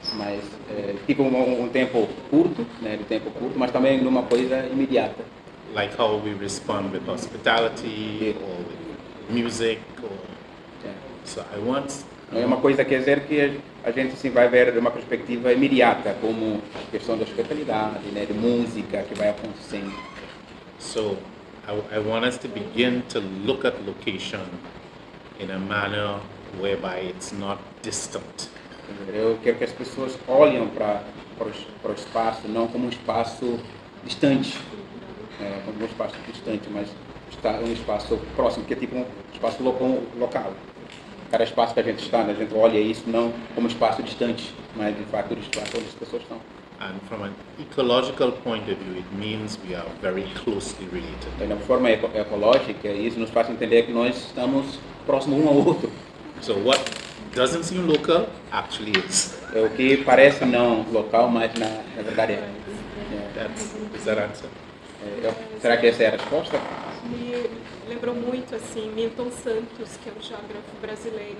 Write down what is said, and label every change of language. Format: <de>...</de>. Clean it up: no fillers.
<pt>Mas tipo um tempo curto, né, de tempo curto, mas também numa coisa imediata.</pt> <en>Like how we respond with hospitality or with music or. So I want.</en> <pt>É uma coisa, quer dizer, que a gente assim vai ver de uma perspectiva imediata, como a questão da hospitalidade, né, de música que vai acontecendo.</pt> <en>So I want us to begin to look at location in a manner whereby it's not distant.</en> <pt>Eu quero que as pessoas olhem para o espaço não como um espaço distante, como um espaço distante, mas um espaço próximo, que é tipo um espaço local. Cada espaço que a gente está, a gente olha isso não como um espaço distante, mas de fato o espaço onde as pessoas estão.</pt> <en>And from an ecological point of view, it means we are very closely related.</en> <pt>Então, de uma forma ecológica, isso nos faz entender que nós estamos próximos um ao outro.</pt> <en>So what doesn't seem local actually is.</en> <pt>O que parece não local, mas na verdade é.</pt> <en>Is that answer?</en> <pt>Será que essa é a resposta? Me lembrou muito assim Milton Santos, que é um geógrafo brasileiro.</pt>